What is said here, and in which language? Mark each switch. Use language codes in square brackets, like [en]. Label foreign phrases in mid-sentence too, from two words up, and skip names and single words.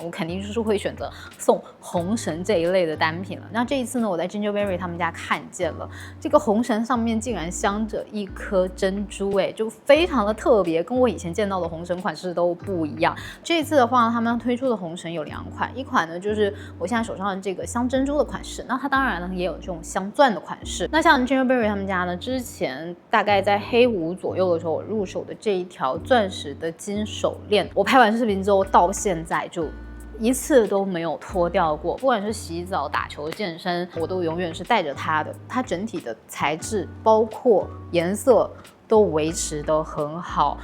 [zh] 我肯定就是會選擇送紅繩這一類的單品了。那這一次呢，我在 Gingerberry 他們家看見了這個紅繩上面竟然鑲着一顆珍珠，就非常的特別，跟我以前見到的紅繩款式都不一樣。這一次的話，他們推出的紅繩有2 款，一款呢就是我現在手上的這個鑲珍珠的款式，那它當然呢也有這種鑲鑽的款式。那像 Gingerberry 他們家呢，之前大概在黑5左右的時候，我入手的這一條鑽石的金手鏈，我拍完視頻之後到現在就一次都沒有脫掉過，不管是洗澡、打球、健身，我都永遠是帶着它的。它整體的材質，包括顏色、 都維持得很好。